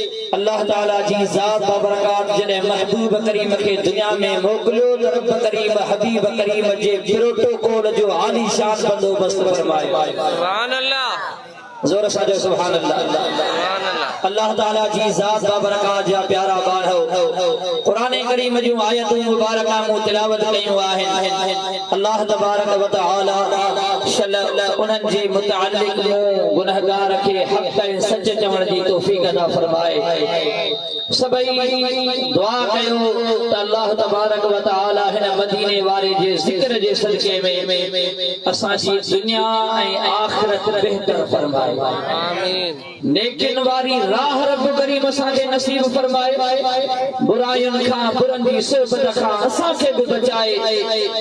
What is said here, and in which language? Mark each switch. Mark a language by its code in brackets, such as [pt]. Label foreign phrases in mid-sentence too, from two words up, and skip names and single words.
[sd] अल्लाह ताला जी ज़ात बाबरकात जॾहिं महबूब करीम खे दुनिया में मोकिलियो त रब करीम हबीब करीम जे प्रोटोकॉल जो आलीशान बंदोबस्त फरमायो। [ar] سبحان الله. [sd] ज़ोर सां जो [ar] سبحان الله. [sd] अल्लाह ताला जी ज़ात बाबरकात जा प्यारा बारहो क़ुरान करीम जूं आयतूं मुबारका मूं तिलावत कयूं आहिनि। [ar] الله تبارك وتعالى [sd] उन्हनि जे मुतअल्लिक़ मूं गुनहगार खे हक़ ऐं सच चवण जी तौफ़ीक़ अता फरमाए। सभई दुआ कयो त [ar] الله تبارك وتعالى [sd] हिन मदीने वारे जे ज़िक्र जे सदके में असांजी दुनिया ऐं आख़िरत बहितर फरमाए। आमीन। नेकिन वारी राह रब करीम असांखे नसीब फरमाए। बुरायुनि खां बुरनि जी सोबत खां असांखे बि बचाए।